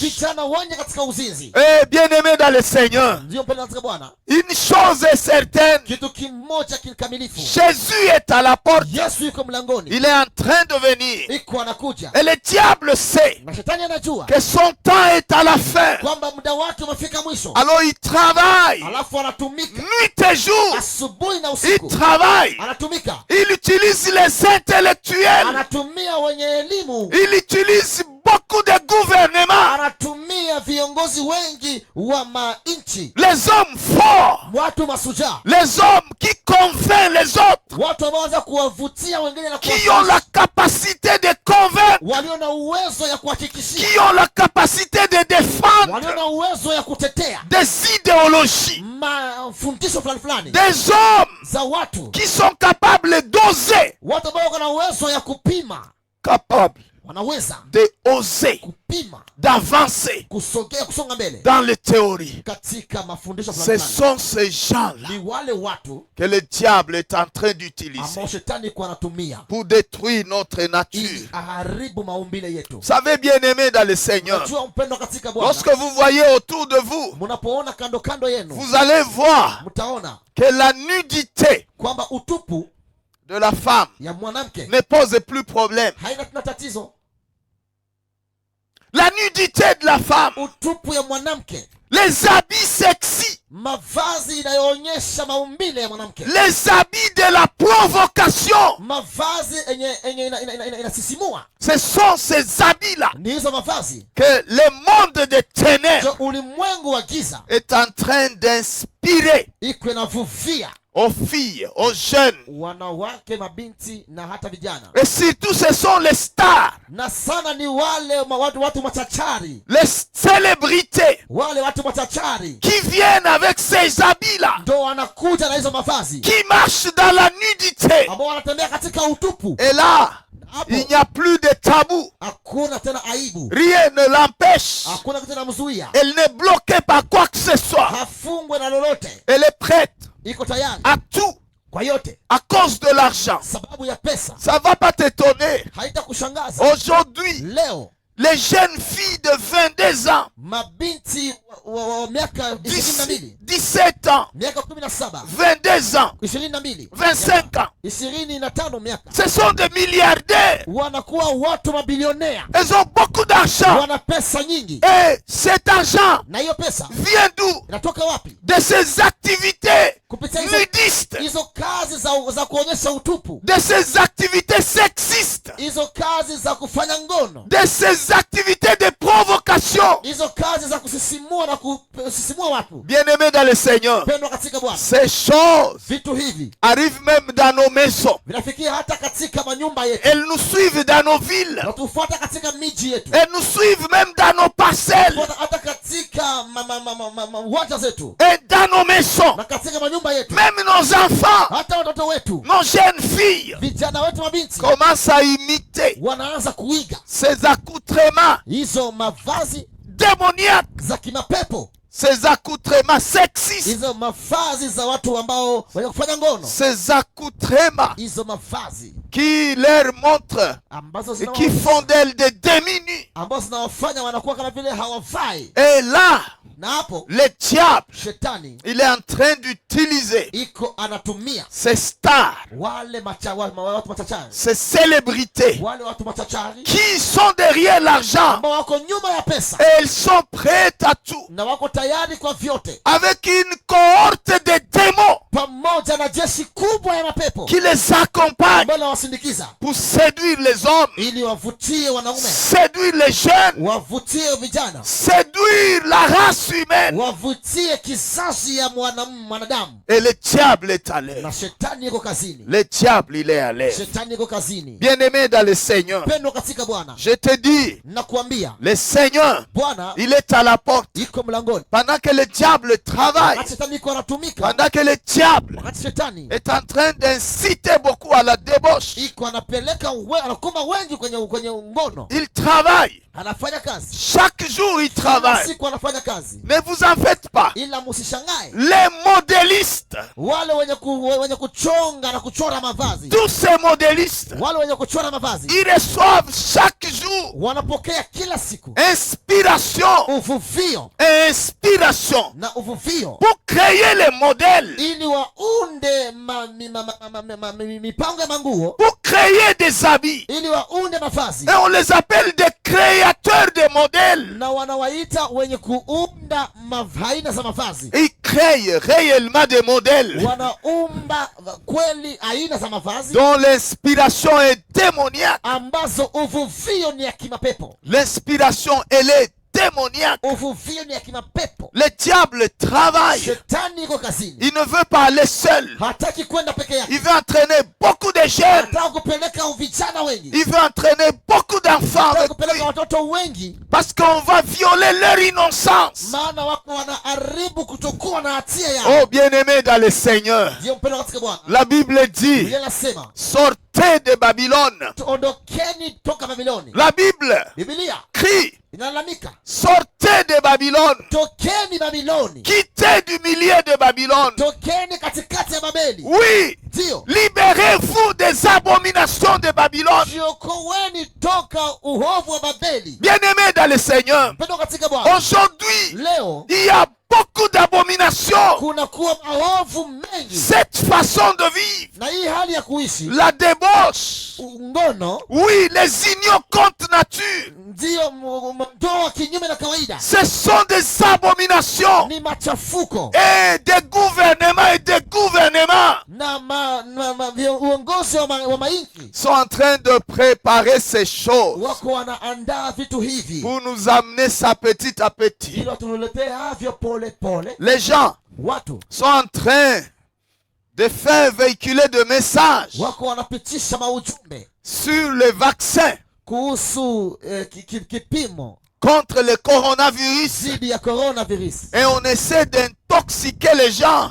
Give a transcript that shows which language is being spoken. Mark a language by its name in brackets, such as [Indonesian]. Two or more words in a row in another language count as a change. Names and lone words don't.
[Swahili] vijana wengi katika uzinzi. [French] Et bien-aimés dans le Seigneur, [Swahili] Ndio mpendwa katika Bwana, [French] une chose est certaine, [Swahili] kitu kimoja kikamilifu, [French] Jésus est à la porte. [Swahili] Yesu yuko mlangoni, [French] Il est en train de venir. [Swahili] iko anakuja, [French] Et le diable sait [Swahili] na shetani anajua [French] que son temps est à la fin. [Swahili] kwamba muda wake umefika mwisho, [French] Alors il travaille [Swahili] alafu anatumika [French] nuit et jour. [Swahili] asubuhi na [French] Il [Swahili] usiku, [French] travaille. [Swahili] anatumika, [French] Il utilise les intellectuels. [Swahili] anatumia wenye elimu, [French] Il utilise beaucoup de gouvernements. [Swahili] anatumia viongozi wengi wa manchi, [French] Les hommes forts. [Swahili] watu masujaa, [French] Les hommes qui convainquent les autres. [Swahili] watu ambao wanaweza kuwavutia wengine na [French] Qui ont la capacité de convaincre. [Swahili] walio na uwezo ya kuhakikishia, [French] Qui ont la capacité de [Swahili] walio [French] défendre [Swahili] na uwezo ya kutetea [French] des idéologies. [Swahili] mafundisho fulani fulani [French] Des hommes [Swahili] za watu, [French] qui sont capables d'oser. [Swahili] watu ambao wako na uwezo ya kupima, [French] Capables [Swahili] wanaweza [French] de oser, [Swahili] kupima, [French] d'avancer [Swahili] kusonga mbele [French] dans les théories. [Swahili] katika mafundisho [French] Ce [Swahili] fulani fulani. [French] sont ces gens-là [Swahili] Ni wale watu [French] que le diable est en train d'utiliser [Swahili] ambao shetani kwa anatumia [French] pour détruire notre nature. [Swahili] ili aharibu maumbile yetu. [French] Vous savez, bien-aimés dans le Seigneur, [Swahili] Unajua mpendwa katika Bwana, [French] lorsque vous voyez autour de vous, [Swahili] mnapoona kando kando yenu, [French] vous allez voir [Swahili] mtaona [French] que la nudité [Swahili] kwamba utupu [French] de la femme [Swahili] ya mwanamke [French] ne pose plus problème. [Swahili] haina tena tatizo. [French] La nudité de la femme, [Swahili] Utupu ya mwanamke, [French] les habits sexy, [Swahili] mavazi inayoonyesha maumbile ya mwanamke, [French] les habits de la provocation, [Swahili] mavazi yenye inasisimua, [French] ce sont ces habits-là [Swahili] ni hizo mavazi [French] que le monde des ténèbres [Swahili] ndio ulimwengu wa giza [French] est en train d'inspirer [Swahili] iko inavuvia [French] aux filles, aux jeunes. [Swahili] wanawake, mabinti na hata vijana, [French] Et surtout, ce sont les stars, [Swahili] na sana ni wale watu machachari, [French] les célébrités [Swahili] wale watu machachari [French] qui viennent avec ces habits-là, [Swahili] ndo wanakuja na hizo mavazi, [French] qui marchent dans la nudité. [Swahili] ambao wanatembea katika utupu. [French] Et là, [Swahili] Hapo [French] il n'y a plus de tabou. [Swahili] hakuna tena aibu, [French] Rien ne l'empêche. [Swahili] hakuna tena mzuia, [French] Elle n'est bloquée par quoi que ce soit. [Swahili] hafungwe na lolote, [French] Elle est prête [Swahili] iko tayari [French] à tout [Swahili] kwa yote, [French] à cause de l'argent. [Swahili] sababu ya pesa. [French] Ça va pas t'étonner [Swahili] Haita kushangaza, [French] aujourd'hui, [Swahili] leo [French] les jeunes filles de 22 ans, [Swahili] mabinti wa miaka 22, [French] 17 ans, [Swahili] miaka 17, [French] 22 ans, [Swahili] 22, [French] 25 ans, [Swahili] 25 miaka, [French] ce sont des milliardaires. [Swahili] wanakuwa watu mabilionea, [French] Ils ont beaucoup d'argent. [Swahili] wana pesa nyingi. [French] Et cet argent [Swahili] Na hiyo pesa [French] vient d'où? [Swahili] inatoka wapi? [French] De ces activités [Swahili] Kupitia [French] nudistes, [Swahili] hizo kazi za kuonyesha utupu, [French] de ces activités sexistes, [Swahili] hizo kazi za kufanya ngono, [French] de ces activités de provocation. [Swahili] hizo kazi za kusisimua na kusisimua watu. [French] Bien-aimés dans le Seigneur, [Swahili] Pendwa katika Bwana, [French] ces choses [Swahili] vitu hivi [French] arrivent même dans nos maisons. [Swahili] vinafikia hata katika manyumba yetu, [French] Elles nous suivent dans nos villes. [Swahili] na tufuata katika miji yetu, [French] Elles nous suivent même dans nos parcelles [Swahili] tufuata hata katika uwanja zetu, [French] et dans nos maisons. [Swahili] na katika manyumba yetu, [French] Même nos enfants, [Swahili] hata watoto wetu, [French] nos jeunes filles [Swahili] vijana wetu, mabinti [French] commencent à imiter [Swahili] wanaanza kuiga [French] ces accoutrements [Swahili] hizo mavazi [French] démoniaques, [Swahili] za kimapepo, [French] ces accoutrements sexistes, [Swahili] hizo mavazi za watu ambao wenye kufanya ngono, [French] ces accoutrements [Swahili] hizo mavazi [French] qui leur montrent [Swahili] ambazo [French] et qui font d'elles des demi-nues. [Swahili] ambazo zinawafanya wanakuwa kama vile hawafai. [French] Et là, [Swahili] Na hapo [French] le diable, [Swahili] shetani [French] il est en train d'utiliser [Swahili] iko anatumia [French] ces stars, [Swahili] wale watu machachari, [French] ces célébrités [Swahili] wale watu machachari [French] qui sont derrière l'argent [Swahili] ambao wako nyuma ya pesa [French] et elles sont prêtes à tout, [Swahili] na wako tayari kwa vyote, [French] avec une cohorte de démons [Swahili] pamoja na jeshi kubwa ya mapepo [French] qui les accompagne [Swahili] ambao nawasindikiza [French] pour séduire les hommes, [Swahili] ili wavutie wanaume, [French] séduire les jeunes, [Swahili] wavutie vijana, [French] séduire la race humaine. [Swahili] wavutie kizazi ya mwanadamu. [French] Et le diable est à l'air. [Swahili] Na shetani yuko kazini, [French] Le diable, il est à l'air. [Swahili] shetani yuko kazini. [French] Bien-aimé dans le Seigneur, [Swahili] Pendo katika Bwana, [French] je te dis, [Swahili] nakuambia [French] le Seigneur, [Swahili] Bwana [French] il est à la porte. [Swahili] iko mlangoni. [French] Pendant que le diable travaille, [Swahili] Wakati shetani iko anatumika, [French] pendant que le diable [Swahili] wakati shetani [French] est en train d'inciter beaucoup à la débauche, [Swahili] iko anapeleka anakuma wengi kwenye ngono, [French] il travaille. [Swahili] anafanya kazi [French] Chaque jour, il [Swahili] kila [French] travaille. [Swahili] siku, anafanya kazi. [French] Ne vous en faites pas. [Swahili] Ila musishangae [French] Les modélistes, [Swahili] wale wenye kuchonga na kuchora mavazi, [French] tous ces modélistes, [Swahili] wale wenye kuchora mavazi [French] ils reçoivent chaque jour [Swahili] wanapokea kila siku [French] inspiration [Swahili] uvuvio [French] et inspiration [Swahili] na uvuvio [French] pour créer les modèles, [Swahili] ili waunde mipango ya manguo, [French] pour créer des habits. [Swahili] ili waunde mavazi, [French] Et on les appelle des créateurs de modèles. [Swahili] na wanawaita wenye kuunda aina za mavazi. [French] Ils créent réellement des modèles [Swahili] Wanaumba kweli aina za mavazi [French] dont l'inspiration est démoniaque. [Swahili] ambazo uvuvio ni ya kimapepo. [French] L'inspiration, elle est démoniaque. [Swahili] Uvuvio ni ya kimapepo. [French] Le diable travaille. [Swahili] Shetani iko kazini, [French] Il ne veut pas aller seul. [Swahili] hataki kwenda peke yake, [French] Il veut entraîner beaucoup de jeunes. [Swahili] anataka kupeleka vijana wengi, [French] Il veut entraîner beaucoup d'enfants [Swahili] anataka [French] avec [Swahili] kupeleka [French] lui. [Swahili] watoto wengi, [French] Parce qu'on va violer leur innocence. [Swahili] maana wako wanaharibu kutokuwa na hatia yao. [French] Oh, bien-aimés dans le Seigneur, [Swahili] Ndio mpendo katika Bwana, [French] la Bible dit, [Swahili] Biblia inasema [French] sortez de Babylone. [Swahili] ondokeni toka Babiloni. [French] La Bible [Swahili] Biblia [French] crie, [Swahili] inalalamika, [French] sortez de Babylone. [Swahili] tokeni Babiloni, [French] Quittez du milieu de Babylone. [Swahili] tokeni katikati ya Babeli. [French] Oui, [Swahili] Ndio, [French] libérez-vous des abominations de Babylone. [Swahili] jiokoweni toka uovu wa Babeli. [French] Bien-aimés dans le Seigneur, [Swahili] Mpendo katika Bwana, [French] aujourd'hui, [Swahili] leo [French] il y a beaucoup d'abominations. [Swahili] kuna kuwa maovu mengi, [French] Cette façon de vivre, [Swahili] na hii hali ya kuishi [French] la débauche, [Swahili] ngono, [French] oui, les unions contre nature, [Swahili] ndio ndoa kinyume na kawaida, [French] ce sont des abominations. [Swahili] ni machafuko [French] Et des gouvernements et des gouvernements [Swahili] na uongozi wa mainchi [French] sont en train de préparer ces choses [Swahili] wako wanaandaa vitu hivi [French] pour nous amener ça petit à petit. [Swahili] ili watuletee havyo pole pole. [French] Les gens [Swahili] Watu [French] sont en train de faire véhiculer des messages [Swahili] wako wanapitisha maujumbe [French] sur le vaccin [Swahili] kuhusu kipimo [French] contre le coronavirus [Swahili] dhidi ya coronavirus, [French] et on essaie d'intoxiquer les gens.